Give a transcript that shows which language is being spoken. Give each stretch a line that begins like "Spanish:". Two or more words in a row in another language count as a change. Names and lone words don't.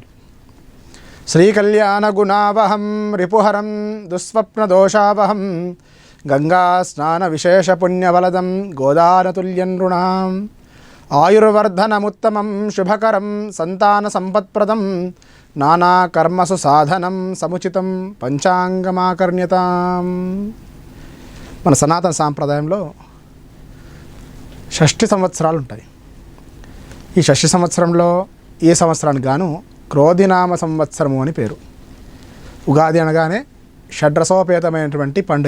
Sanskrit: श्रीकल्याण गुणावहं रिपुहरं दुःस्वप्नदोषावहं गंगा स्नान विशेष पुण्यवलदं गोदानतुल्यं नृणाम् आयुर्वर्धनमुत्तमं शुभकरं संतान संपत्प्रदं नाना कर्मसु साधनं समुचितं पंचांगमाकर्ण्यताम्।
Telugu: మన సనాతన సాంప్రదాయంలో షష్ఠి సంవత్సరాలు ఉంటాయి। ఈ షష్ఠి సంవత్సరంలో ఈ సంవత్సరానికి గాను క్రోధినామ సంవత్సరము అని పేరు। ఉగాది అనగానే షడ్రసోపేతమైనటువంటి పండుగ।